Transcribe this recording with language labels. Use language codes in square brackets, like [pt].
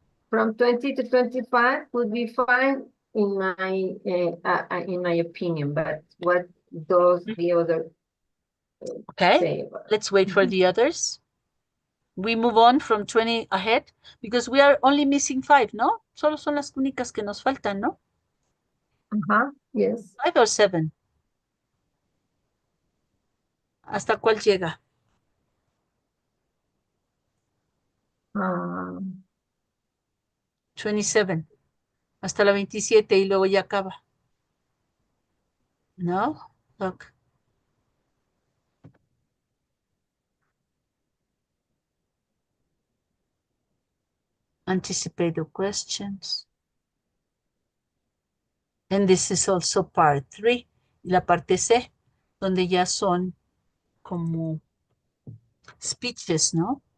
[en] From 20 to 25 would be fine in my opinion, but what does the other Okay, say about it? let's wait for the others. We move on from 20 ahead because we are only missing 5, ¿no? [es] Solo son las únicas que nos faltan, ¿no? [en] Yes. 5 or 7. [es] ¿Hasta cuál llega? 27. Hasta la 27 y luego ya acaba. [en] No? Look. Anticipate the questions. And this is also part 3. [es] Y la parte C, donde ya son como speeches, ¿no?